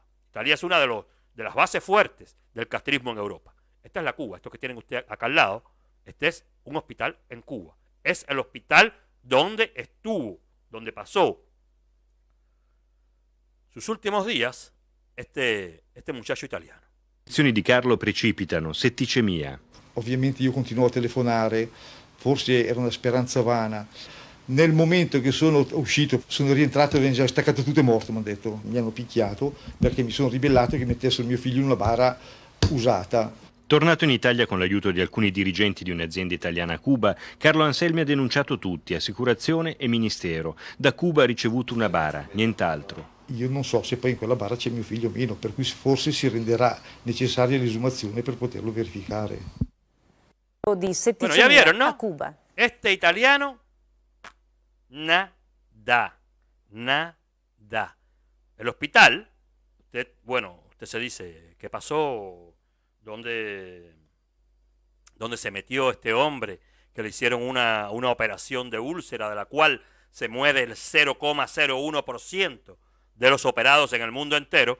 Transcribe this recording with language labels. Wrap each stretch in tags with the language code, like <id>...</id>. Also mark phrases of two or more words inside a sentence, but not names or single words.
<es>Italia es una de las bases fuertes del castrismo en Europa. Esta es la Cuba, esto que tienen ustedes acá al lado, este es un hospital en Cuba. Es el hospital donde estuvo, donde pasó sus últimos días este muchacho italiano.</es> <it>Le reazioni di Carlo precipitano, setticemia. Ovviamente io continuo a telefonare, forse era una speranza vana. Nel momento che sono uscito, sono rientrato e avevano già staccato tutto e morto, mi hanno detto. Mi hanno picchiato perché mi sono ribellato che mettessero mio figlio in una bara usata. Tornato in Italia con l'aiuto di alcuni dirigenti di un'azienda italiana a Cuba, Carlo Anselmi ha denunciato tutti, assicurazione e ministero. Da Cuba ha ricevuto una bara, nient'altro. Io non so se poi in quella bara c'è mio figlio o meno, per cui forse si renderà necessaria l'esumazione per poterlo verificare. Di</it> <es>Bueno, ya vieron, ¿no?</es> <it>a Cuba.</it> <es>Este italiano, nada. El hospital, usted se dice, ¿qué pasó? ¿Dónde se metió este hombre que le hicieron una operación de úlcera de la cual se muere el 0,01% de los operados en el mundo entero?</es>